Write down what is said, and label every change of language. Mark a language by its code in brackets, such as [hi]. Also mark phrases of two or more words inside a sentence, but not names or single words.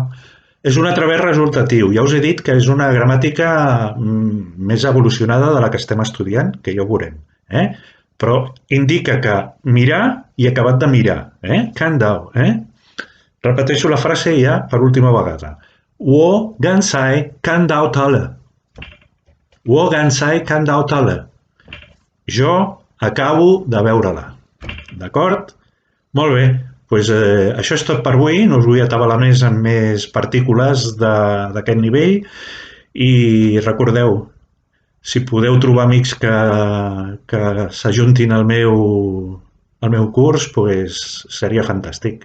[ca] És un altre verb resultatiu. Ja us he dit que és una gramàtica més evolucionada de la que estem estudiant, que ja ho veurem. Però indica que mirar i acabat de mirar. Can dao. Repeteixo la frase ja per última vegada. [zh] 我刚才看到他了. 我刚才看到他了. [ca] Jo acabo de veure-la. D'acord? Molt bé. Pues, això és tot per avui. No us vull atabalar més amb més partícules d'aquest nivell. I recordeu, si podeu trobar amics que s'ajuntin al meu curs, pues, seria fantàstic.